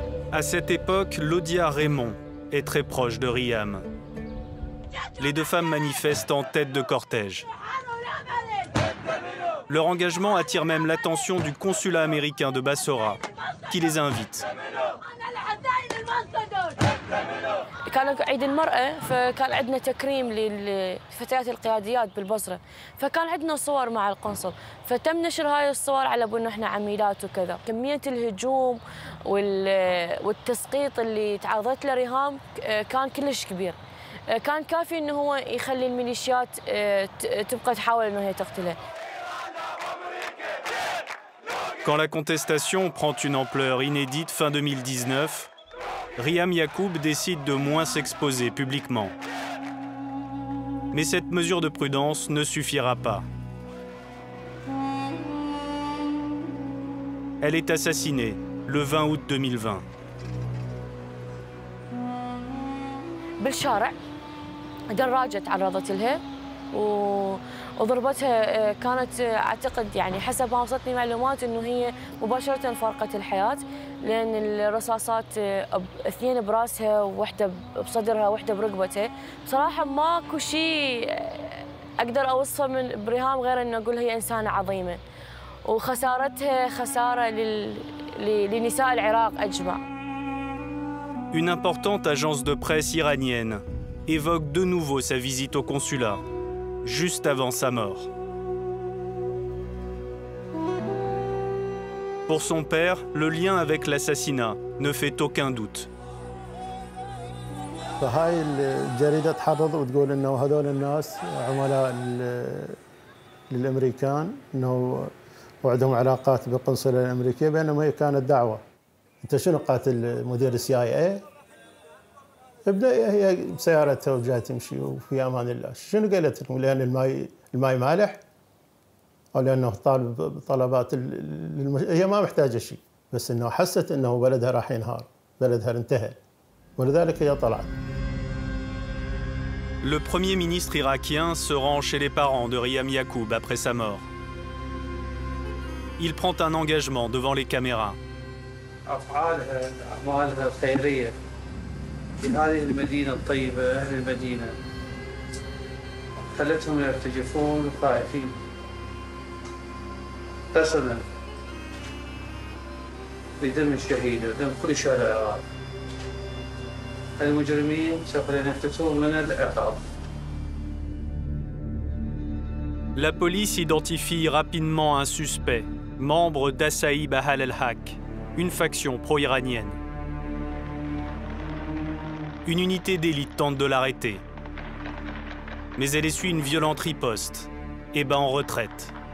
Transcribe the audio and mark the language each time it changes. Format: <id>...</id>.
<fr>À cette époque, Laudia Raymond est très proche de Riham. les deux femmes manifestent en tête de cortège. Leur engagement attire même l'attention du consulat américain de Bassora, qui les invite.</fr> <ar>كان عيد المرأة فكان عندنا تكريم للفتيات القياديات بالبصرة فكان عندنا صور مع القنصل فتم نشر هاي الصور على بأنه احنا عميلات وكذا كمية الهجوم والتسقيط اللي تعرضت له ريهام كان كلش كبير كان كافي انه هو يخلي الميليشيات تبقى تحاول انه هي تقتله.</ar> <fr>Quand la contestation prend une ampleur inédite fin 2019, Riham Yacoub décide de moins s'exposer publiquement. Mais cette mesure de prudence ne suffira pas. Elle est assassinée le 20 août 2020.</fr> <ar>بالشارع دراجة تعرضت لها وضربتها كانت اعتقد يعني حسب ما وصلتني معلومات انه هي مباشرة فارقت الحياة لان الرصاصات اثنين براسها وواحدة بصدرها وواحدة برقبتها بصراحة ماكو شيء اقدر اوصفه من بريهام غير انه اقول هي انسانة عظيمة وخسارتها خسارة لنساء العراق اجمع.</ar> <fr>Une importante agence de presse iranienne évoque de nouveau sa visite au consulat, juste avant sa mort. Pour son père, le lien avec l'assassinat ne fait aucun doute.</fr> <ar>فهاي الجريدة تحرض وتقول انه هذول الناس عملاء للامريكان انه وعندهم علاقات بالقنصلة الامريكية بينما هي كانت دعوة. انت شنو قاتل مدير السي اي اي؟ ابدا هي بسيارتها وجايه تمشي وفي امان الله، شنو قالت لهم؟ لان الماي مالح او لانه طالب طلبات هي ما محتاجه شيء، بس انه حست انه بلدها راح ينهار، بلدها انتهى، ولذلك هي طلعت.</ar> <fr>Le premier ministre irakien se rend chez les parents de Riham Yacoub après sa mort. Il prend un engagement devant les caméras.</fr> <ar>أفعالها أعمالها الخيرية في هذه المدينة الطيبة أهل المدينة خلتهم يرتجفون خائفين حسنا بدم الشهيد ودم كل شهداء العراق. المجرمين سوف ينفذون من العقاب.</ar> <fr>La police identifie rapidement un suspect, membre d'Assaïb Ahl al-Haq, une faction pro-iranienne. Une unité d'élite tente de l'arrêter. Mais elle essuie une violente riposte et bat en retraite.</fr>